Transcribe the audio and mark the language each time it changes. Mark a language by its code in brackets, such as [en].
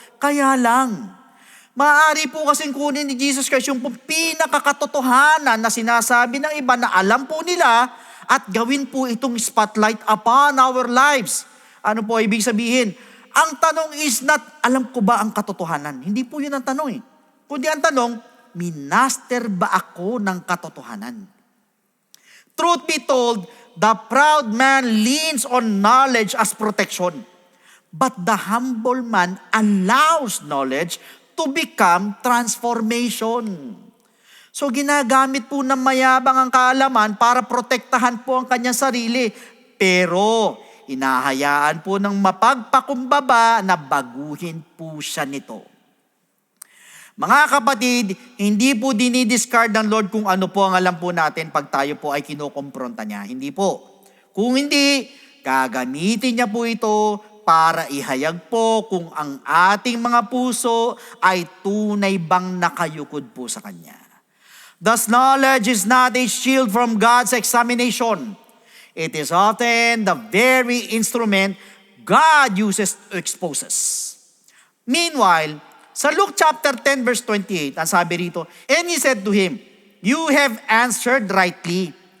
[tl] Kaya lang, maaari po kasing kunin ni Jesus Christ yung pinakakatotohanan na sinasabi ng iba na alam po nila at gawin po itong [en] spotlight upon our lives. [tl] Ano po ibig sabihin? Ang tanong is not, alam ko ba ang katotohanan? Hindi po yun ang tanong eh. Kundi ang tanong, minaster ba ako ng katotohanan? [en] Truth be told, the proud man leans on knowledge as protection. But the humble man allows knowledge to become transformation. [tl] So ginagamit po ng mayabang ang kaalaman para protektahan po ang kanyang sarili. Pero inahayaan po ng mapagpakumbaba na baguhin po siya nito. Mga kapatid, hindi po dinidiscard ng Lord kung ano po ang alam po natin pag tayo po ay kinukompronta niya. Hindi po. Kung hindi, gagamitin niya po ito para ihayag po kung ang ating mga puso ay tunay bang nakayukod po sa Kanya. [en] Thus, knowledge is not a shield from God's examination. It is often the very instrument God uses to expose us. Meanwhile, sa Luke chapter 10 verse 28, [tl] ang sabi rito, [en] and he said to him, you have answered rightly.